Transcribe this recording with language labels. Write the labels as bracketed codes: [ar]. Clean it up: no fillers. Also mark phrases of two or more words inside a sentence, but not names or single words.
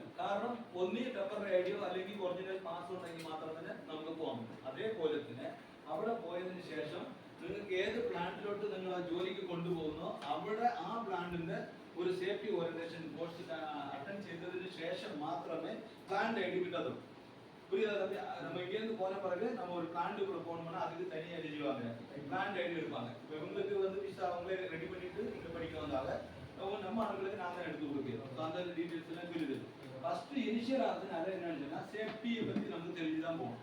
[ml] കാരണം ഒന്നീ [en] temporary ID [ml] അല്ലെങ്കിൽ [en] original pass [ml] ഉണ്ടെങ്കിൽ മാത്രം തന്നെ നമുക്ക് പോകാൻ പറ്റും. അതേപോലെ തന്നെ അവിടെ പോയതിനു ശേഷം നിങ്ങൾക്ക് ഏത് പ്ലാന്റിലോട്ട് നിങ്ങൾ ആ ജോലിക്ക് കൊണ്ടുപോകുന്നോ അവിടെ ആ പ്ലാന്റിന്റെ ഒരു [en] safety orientation course attend [ml] ചെയ്തതിന് ശേഷം മാത്രമേ [en] plant ID [ml] കിട്ടത്തുള്ളൂ. [ta] புரியுதா? நம்ம இங்கேருந்து போன பிறகு நம்ம ஒரு பிளான்ட்டுக்குள்ள போகணும்னா அதுக்கு தனியாக எழுதிவாங்க, [en] plant ID [ta] எடுப்பாங்க. இப்போ உங்களுக்கு வந்து விசா அவங்களே ரெடி பண்ணிட்டு இங்கே படிக்க வந்தாங்க, நம்ம ஆளுங்களுக்கு நாங்கள் எடுத்து கொடுக்கிறோம். அந்த டீட்டெயில்ஸ் எல்லாம் புரியுது. [en] first initial [ta] ஆகுதுனால என்னன்னா சேஃப்டியை பற்றி நமக்கு தெரிஞ்சு தான் போகணும்.